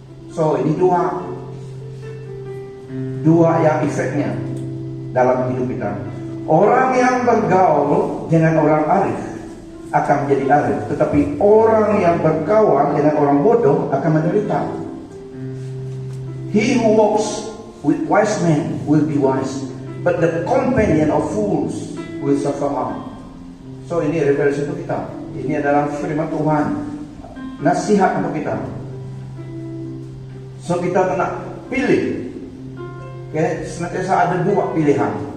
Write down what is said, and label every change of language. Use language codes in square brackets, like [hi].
[ms] So ini dua yang efeknya dalam hidup kita. Orang yang bergaul dengan orang arif akan menjadi arif, tetapi orang yang berkawan dengan orang bodoh akan menderita. [en] He who walks with wise men will be wise, but the companion of fools will suffer harm. [ms] So ini revelasi untuk kita. Ini adalah firman Tuhan, nasihat untuk kita. So kita kena pilih. Okay? Senantiasa ada dua pilihan.